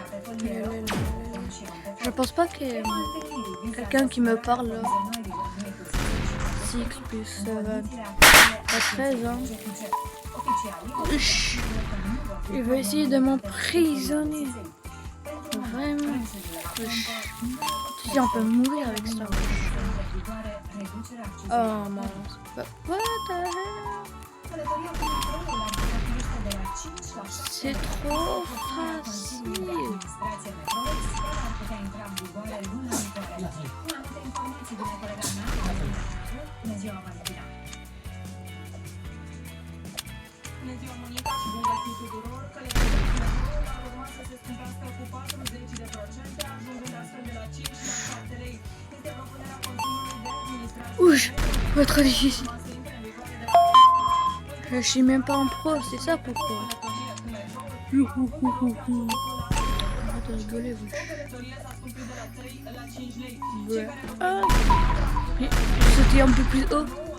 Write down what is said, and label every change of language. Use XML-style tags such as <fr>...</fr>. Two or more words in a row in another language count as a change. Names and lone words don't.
<fr>Je pense pas que quelqu'un qui me parle 6 plus 7 à 13 ans. Il va essayer de m'emprisonner. Vraiment. Si on peut mourir avec ça. Oh mince.</fr> <en>What the hell?</en> <fr>C'est trop facile.</fr> <ro>Bună ziua, Monica, și bun găsit tuturor! Călătoria metroul ar urma să se scumpească cu 40%, ajungând astfel de la 5 la 7 lei. Este propunerea Consiliului de Administrație.</ro> <fr>Ouh, pas très difficile. Je suis même pas en pro, c'est ça pourquoi. Arrête de rigoler, vous. Ouais. Ah. J'ai sauté un peu plus haut.</fr>